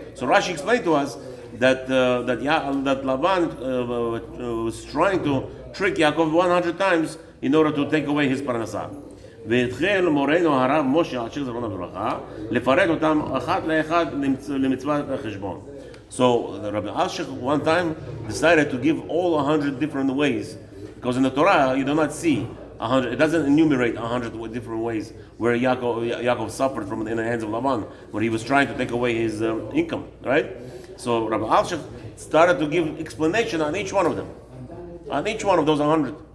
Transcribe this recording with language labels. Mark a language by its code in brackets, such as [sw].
[en] So Rashi explained to us that Lavan was trying to trick Yaakov 100 times in order to take away his parnasa. [he] והתחיל מורנו הרב משה עשיר זיכרונו לברכה לפרט אותם אחת לאחד למצוות החשבון. [en] So Rabbi Asher one time decided to give all 100 different ways, because in the Torah you do not see 100. It doesn't enumerate 100 different ways where Yaakov suffered from in the hands of Laban when he was trying to take away his income, right? So Rabbi Asher started to give explanation on each one of them, on each one of those 100.